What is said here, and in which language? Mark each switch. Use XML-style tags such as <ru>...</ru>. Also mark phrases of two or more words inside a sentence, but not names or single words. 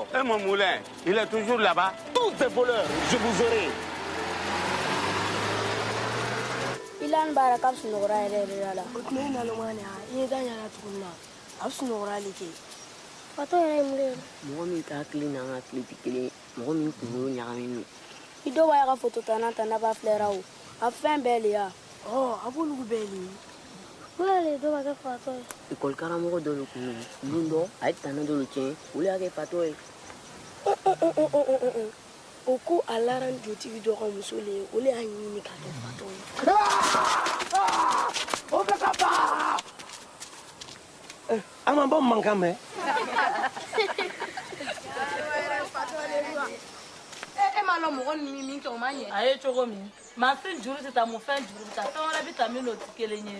<fr>Et mon moulin, il est toujours là-bas? Tous ces voleurs, je vous aurai.</fr> <bm>Ilan bara k'a bɛ sunɔgɔra yɛrɛ yɛrɛ la. O tuma e naloma ni i ye da ɲana tuguni na a bɛ sunɔgɔra le kɛ. Fatɔ yɛrɛ ye mun de ye. Mɔgɔ min ka hakili n'an ka hakili tɛ kelen ye mɔgɔ min kunkolo ɲagaminen don. I dɔw b'a ya ka foto ta n'a ta n'a b'a filɛra o a fɛn bɛɛ le ya. A b'olu bɛɛ le. Wala le dɔw b'a kɛ fatɔ ye. Ekɔli karamɔgɔ dɔ de kun don don dɔ a ye tana dɔ de tiɲɛ olu y'a kɛ fatɔ ye. O ko a laran jotigi dɔ ka muso le ye o le y'a ɲini k'a kɛ fatɔ ye. O bɛ ka ban. An ma bɔ mankan mɛn. E m'a lɔn mɔgɔ ni min kɛ o ma ɲɛ. A ye cogo min mansin juru tɛ taa mun fɛn juru bɛ taa fɛn wɛrɛ bɛ taa min n'o tɛ kelen ye.</bm>